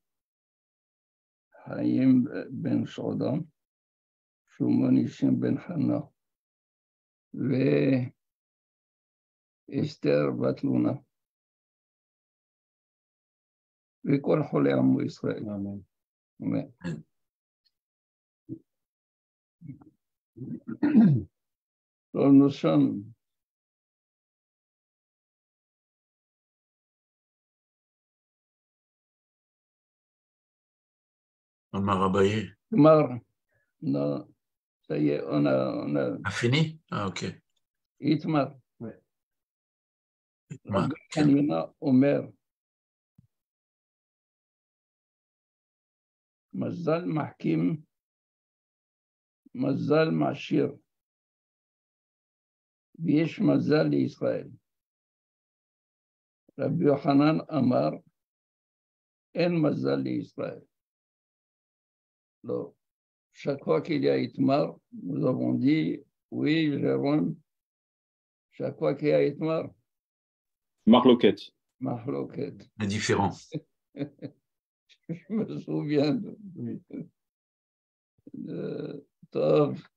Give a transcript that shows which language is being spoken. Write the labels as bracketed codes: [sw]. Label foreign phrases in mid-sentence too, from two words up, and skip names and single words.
[he] חיים בן שודה, שלמה ניסים בן חנה, ואסתר בת לונה, וכל חולי עמו ישראל. אמן. אמן. [fr] Alors nous sommes On m'a rabayé. Non, ça y est, on a fini? Ah, ok. Itmar. Ouais. [he] רבי חנינא אומר. מזל מחכים מזל מעשיר. ויש מזל לישראל. רבי יוחנן אמר, אין מזל לישראל. לא. [fr] Chaque fois qu'il y a Itmar, nous avons dit, oui, Jérôme, chaque fois qu'il y a Itmar, Mahloket. Mahloket. C'est différent. Je me souviens Tov.